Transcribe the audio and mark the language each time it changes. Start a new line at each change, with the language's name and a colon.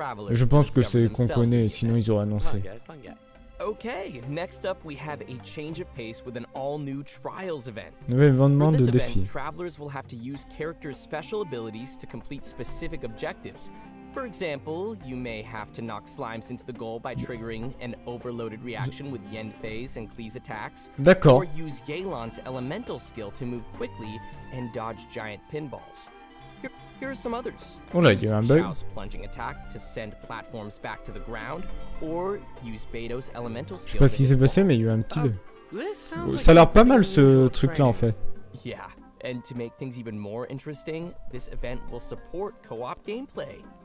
French: Je pense que c'est qu'on connaît, sinon ils auraient annoncé.
English: Okay, next up we have a change of pace with an all-new trials event.
French: Nouvel événement de défi.
English: Travelers will have to use characters' special abilities to complete specific objectives. For example, you may have to knock slimes into the goal by triggering an overloaded reaction with Yen Phase and Q's attacks.
French: D'accord.
English: Or use Yelan's elemental skill to move quickly and dodge giant pinballs. Here are some others.
French: Oh là, il y a un bug.
English: Plunging attack to send platforms back to the ground, or use Beto's elemental skill.
French: Je sais pas ce qui s'est passé, mais il y a eu un petit bug. Ça a l'air pas mal ce truc-là en fait.
English: Yeah, and to make things even more interesting, this event will support co-op gameplay.